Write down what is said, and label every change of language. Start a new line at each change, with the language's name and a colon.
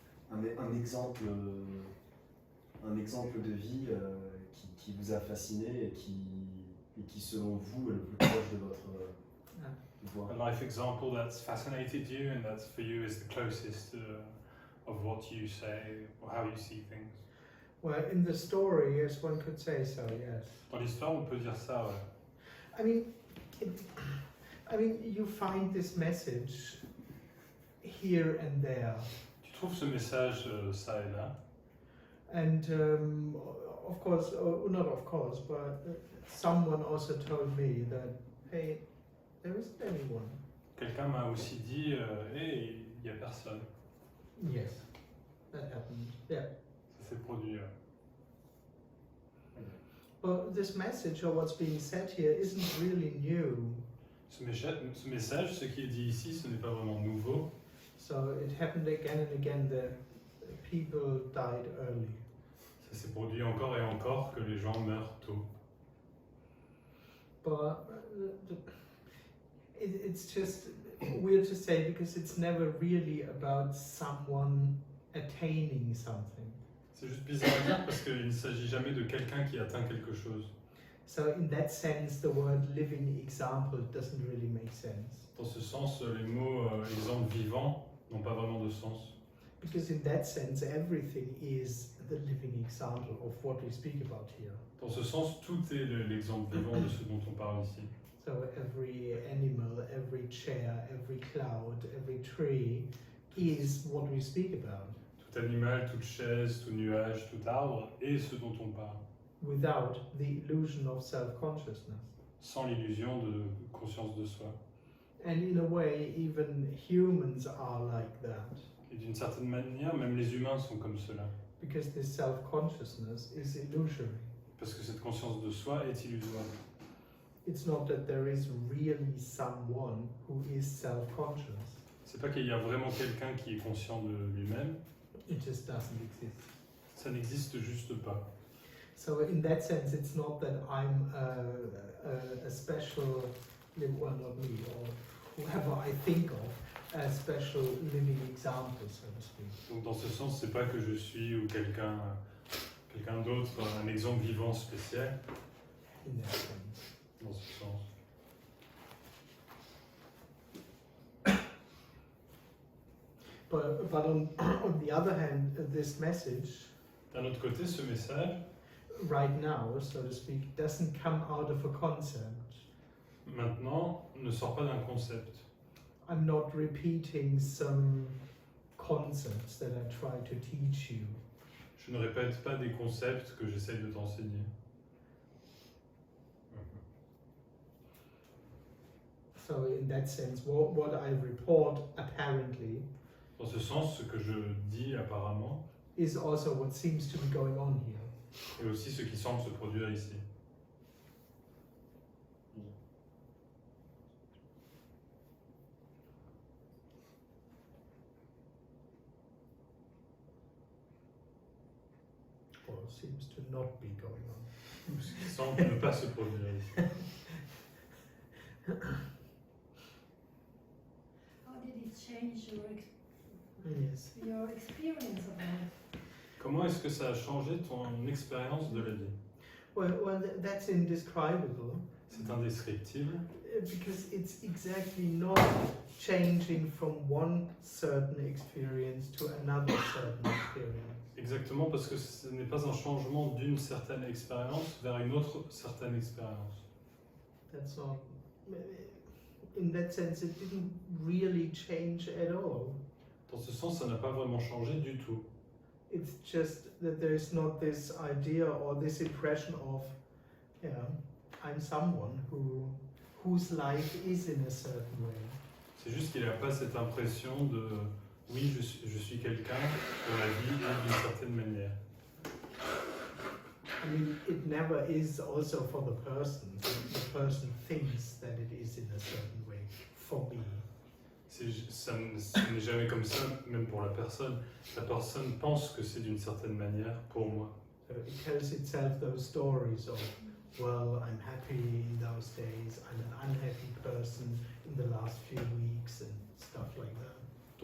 French: Un exemple de vie qui vous a fasciné et qui selon vous est le plus proche de votre voix.
English: A life example that's fascinated you and that for you is the closest of what you say or how you see things. Well, in the story, yes, one could say so, yes.
French: Dans l'histoire, on peut dire ça, ouais.
English: I mean, you find this message here and there.
French: Tu trouves ce message ça et là.
English: And of course, not of course, but someone also told me that, hey, there isn't anyone.
French: Quelqu'un m'a aussi dit, hey, il n'y a personne.
English: Yes, that happened, yeah.
French: Ça s'est produit.
English: But this message or what's being said here isn't really new.
French: Ce message, ce qui est dit ici, ce n'est pas vraiment nouveau.
English: So it happened again and again that people died early.
French: Ça s'est produit encore et encore que les gens meurent tôt.
English: But it's just weird to say because it's never really about someone attaining something.
French: C'est juste bizarre à dire parce qu'il ne s'agit jamais de quelqu'un qui atteint quelque chose.
English: So in that sense, the word living example doesn't really make sense.
French: Dans ce sens, les mots exemple vivant n'ont pas vraiment de sens.
English: Because in that sense, everything is the living example of what we speak about here.
French: Dans ce sens, tout est l'exemple vivant de ce dont on parle ici.
English: So every animal, every chair, every cloud, every tree is what we speak about.
French: Tout animal, toute chaise, tout nuage, tout arbre est ce dont on parle.
English: Without the illusion of self-consciousness.
French: Sans l'illusion de conscience de soi.
English: And in a way, even humans are like that.
French: Et d'une certaine manière, même les humains sont comme cela.
English: Because this self-consciousness is illusory.
French: Parce que cette conscience de soi est illusoire.
English: It's not that there is really someone who is self-conscious.
French: C'est pas qu'il y a vraiment quelqu'un qui est conscient de lui-même.
English: It just doesn't exist.
French: Ça n'existe juste pas.
English: So in that sense, it's not that I'm a special, well, not me, or whoever I think of, a special living example, so to speak.
French: Donc dans ce sens, c'est pas que je suis ou quelqu'un d'autre, un exemple vivant spécial.
English: In that sense.
French: Dans ce sens.
English: But on the other hand, this message,
French: D'un autre côté, ce message,
English: right now, so to speak, doesn't come out of a concept.
French: maintenant, ne sort pas d'un concept.
English: I'm not repeating some concepts that I try to teach you.
French: Je ne répète pas des concepts que j'essaye de t'enseigner.
English: So in that sense, what I report apparently
French: Dans ce sens, ce que je dis apparemment
English: is also what seems to be going on here.
French: est aussi ce qui semble se produire ici.
English: Or seems to not be going on.
French: Ce qui semble ne pas se produire ici.
English: How did it change Yes. your experience of life?
French: Comment est-ce que ça a changé ton expérience de la vie?
English: Well, that's indescribable
French: C'est indescriptible
English: because it's exactly not changing from one certain experience to another certain experience.
French: exactement parce que ce n'est pas un changement d'une certaine expérience vers une autre certaine expérience.
English: That's not. In that sense, it didn't really change at all.
French: Dans ce sens, ça n'a pas vraiment changé du tout.
English: It's just that there is not this idea or this impression of, yeah, I'm someone whose life is in a certain way.
French: C'est juste qu'il n'y a pas cette impression de oui, je suis quelqu'un dont la vie est d'une certaine manière.
English: I mean, it never is also for the person. The person thinks that it is in a certain way for me.
French: Ça n'est jamais comme ça, même pour la personne. La personne pense que c'est d'une certaine manière pour moi.
English: So it tells itself those stories of, well, I'm happy in those days, I'm an unhappy person in the last few weeks and stuff like that.